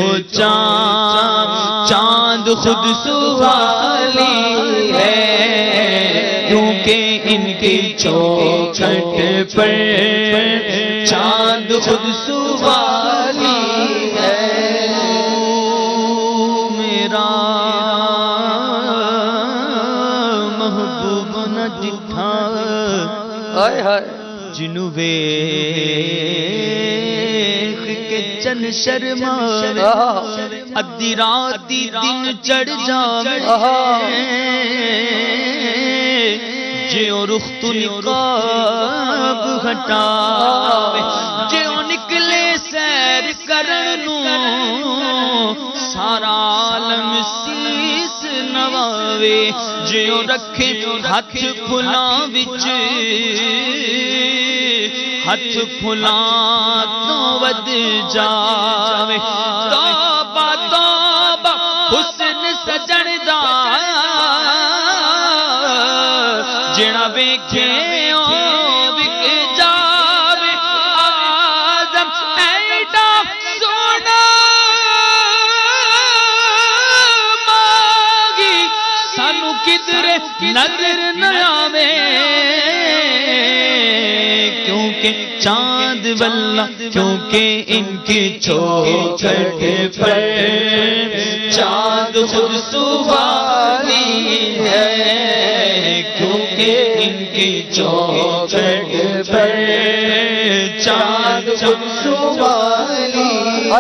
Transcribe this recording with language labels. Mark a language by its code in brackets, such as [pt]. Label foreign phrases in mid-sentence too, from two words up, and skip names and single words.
[ur] چاند خود سوالی ہے، کیونکہ ان کی چوکھٹ پر چاند خود سوالی ہے، میرا [pa] محبوب نہ ڈٹھا جنوں ویکھ کے چن شرما ادھی رات دن چڑھ جاوے، جیوں رخ تو نقاب ہٹاوے، جیوں نکلے سیر کرن نوں سارا عالم سیس نواوے، جیوں رکھے ہاتھ پھلاں وچ ہاتھ پھلاں تو ود جاوے، توبہ توبہ حسن سجن دا جڑا ویکھے او وک جاوے، آدم ایڈا سونا مانگی سانو کدھر نظر نہ آوے، [ur] کیونکہ چاند واللہ کیونکہ ان کی چوکھٹ پر چاند خود سوالی ہے، کیونکہ ان کی چوکھٹ پر چاند خود سوالی ہے،